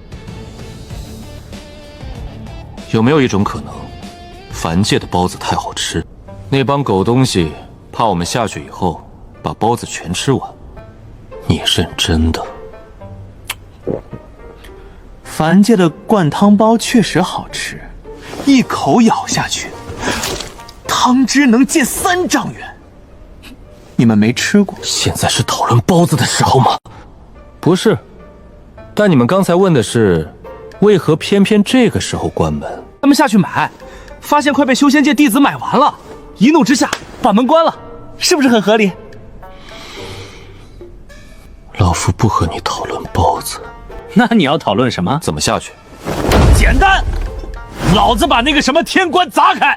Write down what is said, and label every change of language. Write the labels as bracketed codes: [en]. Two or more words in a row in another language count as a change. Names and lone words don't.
[zh] 有没有一种可能，凡界的包子太好吃，那帮狗东西怕我们下去以後把包子全吃完？你認真的？凡界的灌湯包確實好吃，一口咬下去，湯汁能見3丈遠。你們沒吃過？現在是討論包子的時候嗎？不是，但你們剛才問的是，為何偏偏這個時候關門？他們下去買，發現快被修仙界弟子買完了，一怒之下把門關了，是不是很合理？老夫不和你討論包子。那你要討論什麼？怎麼下去？簡單，老子把那個什麼天關砸開。